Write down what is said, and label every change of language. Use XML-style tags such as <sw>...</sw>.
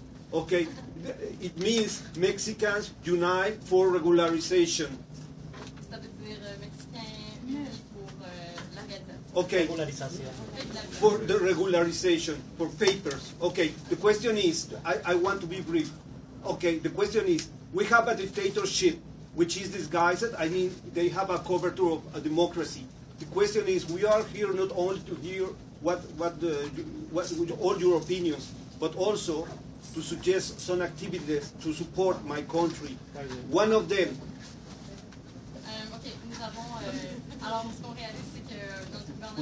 <en>Okay, it means Mexicans Unite for Regularization.</en> <fr>Ça veut dire Mexicains unis pour l'organisation.</fr> <en>Okay, for the regularization, for papers. Okay, the question is, I want to be brief. Okay, the question is, we have a dictatorship which is disguised. I mean, they have a coverture of a democracy. The question is, we are here not only to hear what all your opinions, but also to suggest some activities to support my country. One of them.</en> <fr>OK, nous avons. Alors, ce qu'on réalise, c'est que notre gouvernement</fr>